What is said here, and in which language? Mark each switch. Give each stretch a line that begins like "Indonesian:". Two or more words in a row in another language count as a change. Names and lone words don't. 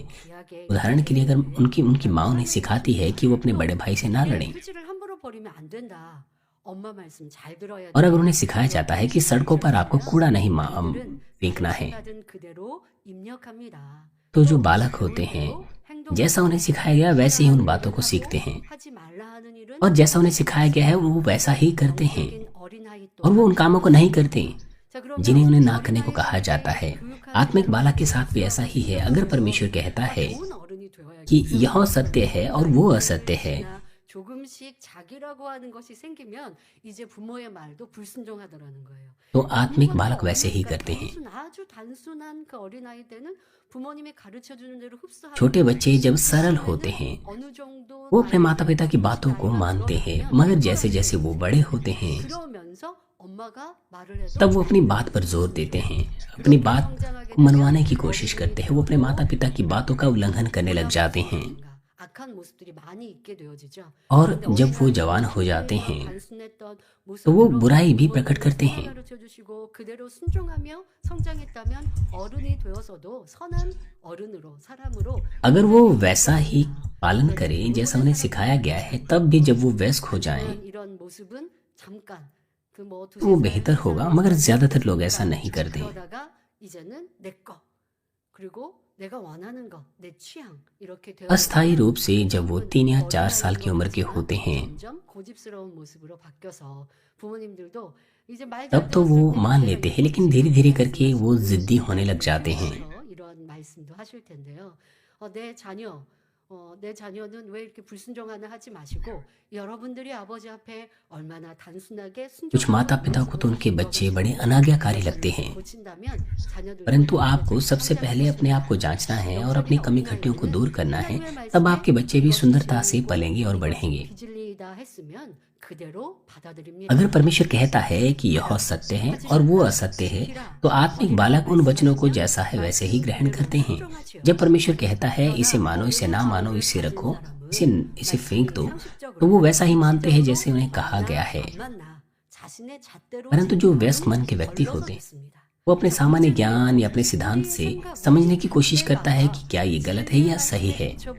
Hindi: उदाहरण के लिए अगर उनकी माँ उन्हें सिखाती है कि वो अपने बड़े भाई से ना लड़ें, और अगर उन्हें सिखाया जाता है कि सड़कों पर आपको कूड़ा नहीं फेंकना है, तो जो बालक होते हैं जैसा उन्हें सिखाया गया वैसे ही उन बातों को सीखते हैं, और जैसा उन्हें सिखाया गया है वो वैसा ही करते हैं, और वो उन कामों को नहीं करते जिन्हें उन्हें ना करने को कहा जाता है। आत्मिक बालक के साथ भी ऐसा ही है। अगर परमेश्वर कहता है कि यह सत्य है और वो असत्य है,
Korean: 조금씩 자기라고 하는 것이 생기면 이제 부모의 말도 불순종하더라는 거예요.
Hindi: तो आत्मिक बालक वैसे ही करते हैं।
Korean: 아주 단순한 그 어린아이 때는 부모님이 가르쳐 주는 대로 흡수하고
Hindi: छोटे बच्चे जब सरल होते हैं
Korean: 어느 정도
Hindi: वो अपने माता पिता की बातों को मानते हैं, मगर जैसे जैसे वो बड़े होते हैं
Korean: 그러면서 엄마가 말을 해도
Hindi: तब वो अपनी बात पर जोर देते हैं, अपनी बात को मनवाने की कोशिश करते हैं। वो अपने माता पिता की बातों का उल्लंघन करने लग जाते हैं,
Korean: 악한 모습들이 많이 있게 되어지죠.
Hindi: और जब वो जवान हो जाते हैं तो वो बुराई भी प्रकट करते हैं।
Korean: 가르쳐주시고 그대로 순종하며 성장했다면 어른이 되어서도 선한 어른으로 사람으로
Hindi: अगर वो वैसा ही पालन करें जैसा उन्हें सिखाया गया है, तब भी जब वो वयस्क हो जाएं
Korean: 이런 모습은 잠깐 그뭐
Hindi: तो वो बेहतर होगा, मगर ज्यादातर लोग ऐसा नहीं करते।
Korean: 그러다가 이제는 내 거 그리고 내가 원하는 거, 내 취향 이렇게 되어
Hindi: अस्थायी रूप से जब वो 3 या 4 साल की उम्र के होते हैं
Korean: 점점 고집스러운 모습으로 바뀌어서 부모님들도 이제 말
Hindi: तब तो वो मान लेते हैं, लेकिन धीरे धीरे करके वो जिद्दी होने लग जाते हैं।
Korean: 이런 말씀도 하실 텐데요. 내 자녀는 왜 이렇게 불순종하나 하지 마시고 여러분들이 아버지 앞에 얼마나 단순하게
Hindi: कुछ माता पिता को तो उनके बच्चे बड़े अनाज्ञाकारी लगते हैं,
Korean: 고친다면 자녀들
Hindi: परंतु आपको सबसे पहले अपने आप को जांचना है और अपनी कमी घटियों को दूर करना है। तब आपके बच्चे भी सुंदरता से पलेंगे और बढ़ेंगे।
Korean: 비진리이다 했으면 그대로 받아들입니다.
Hindi: अगर परमेश्वर कहता है कि यह सत्य है और वो असत्य है, तो आत्मिक बालक उन वचनों को जैसा है वैसे ही ग्रहण करते हैं। जब परमेश्वर कहता है इसे मानो, इसे ना मानो, इसे रखो, इसे फेंक दो, तो वो वैसा ही मानते हैं जैसे उन्हें कहा गया है। परंतु जो व्यस्त मन के व्यक्ति होते हैं वो अपने सामान्य ज्ञान या अपने सिद्धांत से समझने की कोशिश करता है कि क्या ये गलत है या सही है।